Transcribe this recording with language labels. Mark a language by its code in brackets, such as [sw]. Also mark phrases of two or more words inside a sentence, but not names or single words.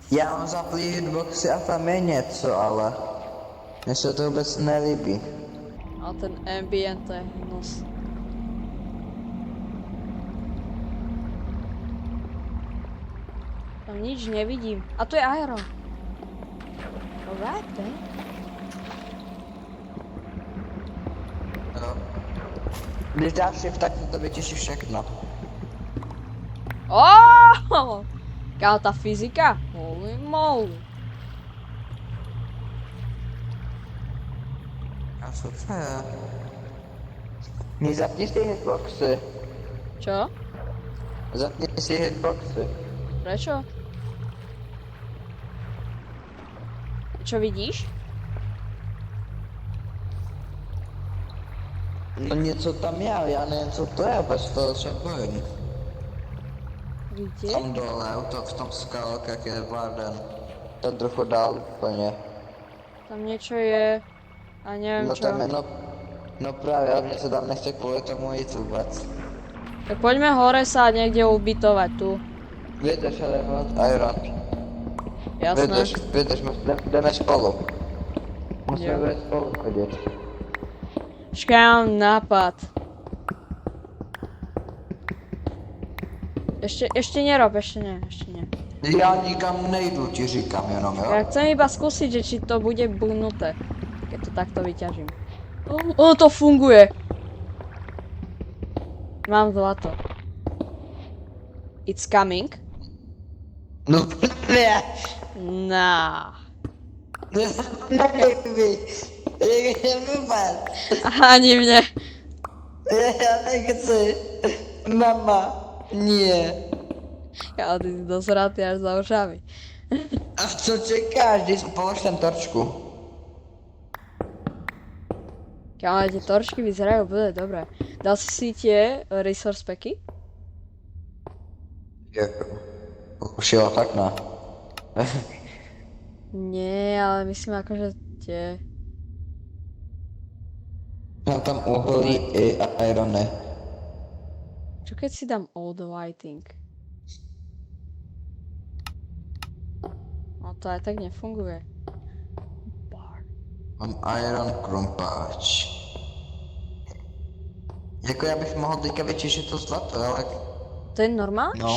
[cs] Já mám zaplý hitboxy a tam je něco, ale mně se to vůbec nelíbí. A ten ambient to je hnus. [sk] Tam nič nevidím. [cs] A tu je Iron. [en] Alright, then. [cs] Když dáš shift, tak to vytěší všechno. [sk] Oh! Kámo, tá fyzika? [en] Holy moly. [cs] A co to je? Zapni si hitboxy. [sk] Čo? Zapni si hitboxy. Prečo? Čo vidíš? [cs] No něco tam je, ale já nevím, co to je, bez toho se bojím. Kde? Tam dole, v tom skalkách je Varden. To trochu dál úplně. [sk] Tam niečo je. A neviem No čo. [cs] tam je, no právě, ale mně se tam nechce kvůli tomu jít vůbec. [sk] Tak poďme hore sa niekde ubytovať tu. [cs] Vydrž, ale Iron. [sk] Jasné. [cs] Vydrž, jdeme spolu. Musíme Jo. být spolu chodit. [sk] Počkaj, ja mám nápad. Ešte nerob, ešte nie. [cs] Já nikam nejdu, ti říkám jenom, jo? [sk] Ja chcem iba skúsiť, že či to bude buhnuté. Keď to takto vyťažím. Ono to funguje. Mám zlato. [en] It's coming. [cs] No ne. [en] Nah. Baby. [cs] Nevypad. [sk] Ani mne. Ja nechci. Mama. Nie. Ja, ty si dosratý až za ušami. [cs] A co čekáš, když položím torčku? [sk] Kámo, tie torčky vyzerajú úplne dobre. Dal si tie resource packy? [cs] Už jo, tak ne. [sk] Nie, ale myslím akože tie... [cs] Mám tam uhlí i irony. [sk] Čo keď si dám [en] all the lighting? [sk] No to aj tak nefunguje. Bar. Mám iron krumpáč. [cs] Jako já bych mohl teďka vyčišit to zlato, ale... [sk] To je normálny No.